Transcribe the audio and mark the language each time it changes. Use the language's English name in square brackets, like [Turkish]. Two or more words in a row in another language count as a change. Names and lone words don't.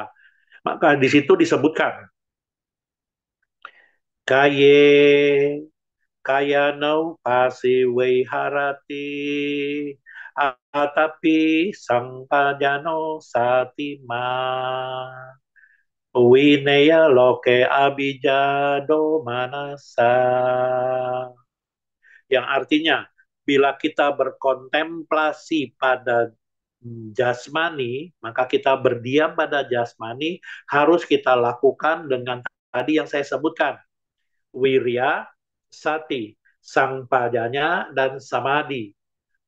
[Indonesian] Maka di situ disebutkan [Pali] kaye kayano pasiwe harati atapi sangpajano satima wineya loke abijado manasa, [Indonesian] yang artinya bila kita berkontemplasi pada jasmani, maka kita berdiam pada jasmani harus kita lakukan dengan tadi yang saya sebutkan, wirya, sati, sangpajanya, dan samadhi.